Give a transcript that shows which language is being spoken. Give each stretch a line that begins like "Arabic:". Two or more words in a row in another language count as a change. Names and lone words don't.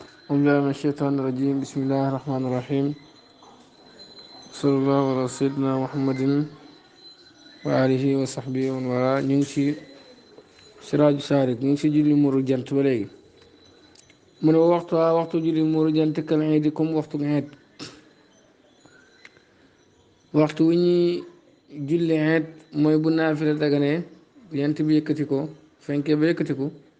Arabic: أعوذ بالله من الشيطان الرجيم بسم الله الرحمن الرحيم صلى الله على سيدنا محمد وآله وصحبه ومن والاه
Wolof: ñu ngi ci siraaju saarik ñu ngi ci julli muuru jant ba léegi mu ne waxtu julli muuru jant kal iidi comme waxtu iid waxtu wi ñuy julli iid mooy bu naafila daganee jant bi yëkkati ko fenkee ba yëkkati ko